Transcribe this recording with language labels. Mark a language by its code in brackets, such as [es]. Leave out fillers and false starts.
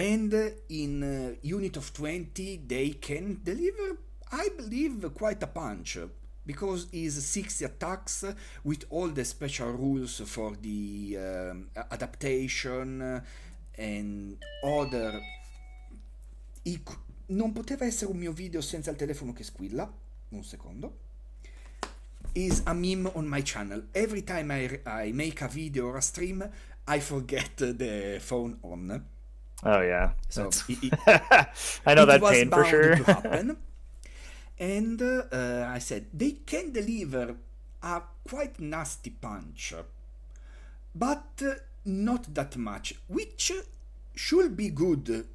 [en] And in unit of 20, they can deliver, I believe, quite a punch. Because it's 60 attacks with all the special rules for the adaptation and other. [it] Non poteva essere un mio video senza il telefono che squilla. Un secondo. [en] Is a meme on my channel. Every time I make a video or a stream, I forget the phone on. Oh yeah, so I know that pain for sure. To happen. And I said they can deliver a quite nasty punch, but not that much, which should be good.